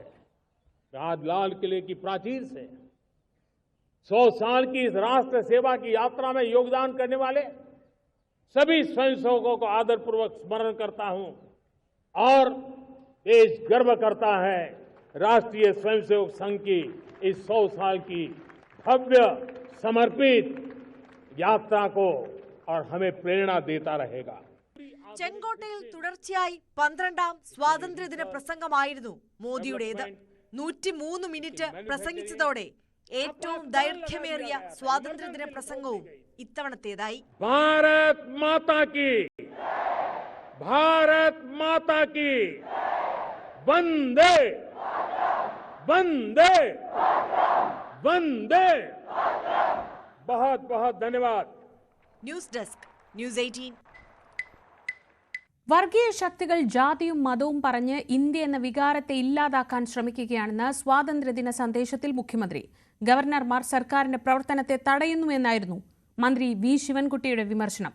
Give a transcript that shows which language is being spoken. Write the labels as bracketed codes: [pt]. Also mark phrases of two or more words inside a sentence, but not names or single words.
[hi] आज लाल किले की प्राचीर से 100 साल की इस राष्ट्र सेवा की यात्रा में योगदान करने वाले सभी स्वयंसेवकों को आदरपूर्वक स्मरण करता हूं और देश गर्व करता है राष्ट्रीय स्वयंसेवक संघ की इस 100 साल की भव्य समर्पित यात्रा को और हमें प्रेरणा देता रहेगा। [ml] ചെങ്കോട്ടയിൽ തുടർച്ചയായി 12ാം സ്വാതന്ത്ര്യദിന പ്രസംഗമായിരുന്നു മോദിയുടേത്. 103 മിനിറ്റ് പ്രസംഗിച്ചതോടെ ഏറ്റവും ദൈർഘ്യമേറിയ സ്വാതന്ത്ര്യദിന പ്രസംഗവും ഇത്തവണത്തേതായി. [hi] भारत माता की, भारत माता की, वंदे वंदे वंदे। बहुत बहुत धन्यवाद। [en] News desk, News 18. [ml] വർഗീയ ശക്തികൾ ജാതിയും മതവും പറഞ്ഞ് ഇന്ത്യ എന്ന വികാരത്തെ ഇല്ലാതാക്കാൻ ശ്രമിക്കുകയാണെന്ന് സ്വാതന്ത്ര്യദിന സന്ദേശത്തിൽ മുഖ്യമന്ത്രി. ഗവർണർമാർ സർക്കാരിന്റെ പ്രവർത്തനത്തെ തടയുന്നുവെന്നായിരുന്നു മന്ത്രി വി ശിവൻകുട്ടിയുടെ വിമർശനം.